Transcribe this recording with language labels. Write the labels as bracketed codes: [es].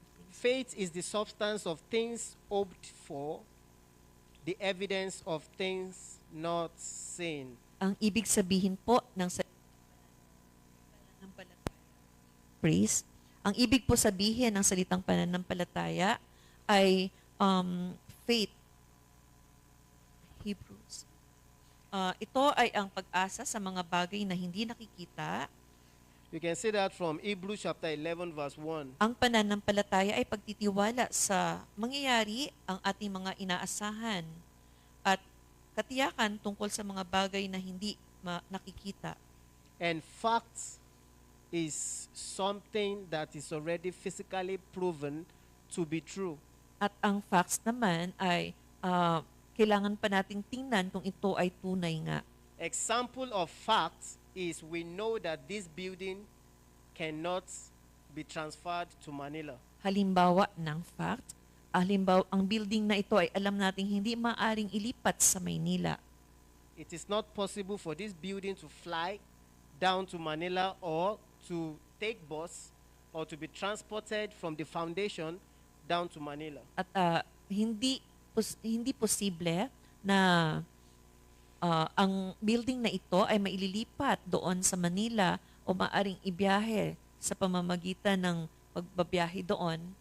[en] Faith is the substance of things hoped for, the evidence of things not seen. [tl] ang ibig sabihin po ng pananampalataya, praise, ang ibig po sabihin ng salitang pananampalataya ay faith. Hebrews. Ito ay ang pag-asa sa mga bagay na hindi nakikita. [en] You can see that from Hebrews chapter 11 verse 1. [tl] Ang pananampalataya ay pagtitiwala sa mangyayari ang ating mga inaasahan at katiyakan tungkol sa mga bagay na hindi nakikita. [en] And facts is something that is already physically proven to be true. [tl] At ang facts naman ay kailangan pa nating tingnan kung ito ay tunay nga. [en] Example of facts is we know that this building cannot be transferred to Manila. [tl] Halimbawa ng fact, ang building na ito ay alam nating hindi maaring ilipat sa Maynila. [en] It is not possible for this building to fly down to Manila or to take bus or to be transported from the foundation down to Manila. [tl] At hindi posible na ang building na ito ay maililipat doon sa Manila o maaring ibiyahe sa pamamagitan ng pagbabiyahe doon.